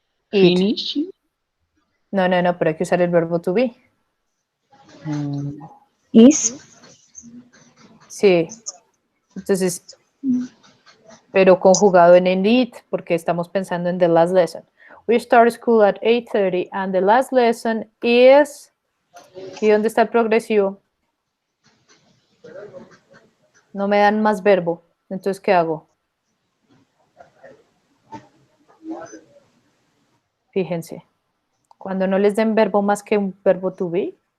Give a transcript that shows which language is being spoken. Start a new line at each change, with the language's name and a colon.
English: Finish.
Spanish: No, pero hay que usar el verbo to be.
English: Is.
Spanish: Sí. Entonces, pero conjugado en el it, porque estamos pensando en
English: the last lesson. We start school at 8:30 and the last lesson is...
Spanish: ¿Y dónde está el progresivo? No me dan más verbo. Entonces, ¿qué hago? Fíjense. Cuando no les den verbo más que un verbo to be.